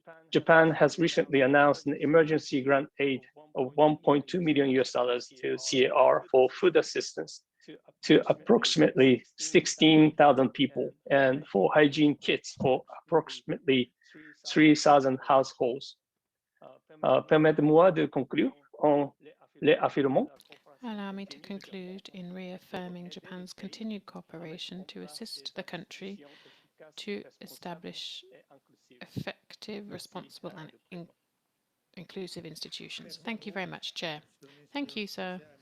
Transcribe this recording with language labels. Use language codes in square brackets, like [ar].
[en] Japan has recently announced an emergency grant aid of $1.2 million to CAR for food assistance to approximately 16,000 people and for hygiene kits for approximately 3,000 households. [fr] Permettez-moi de conclure en réaffirmant. [en] Allow me to conclude in reaffirming Japan's continued cooperation to assist the country to establish effective, responsible, and inclusive institutions. Thank you very much, Chair. Thank you, sir.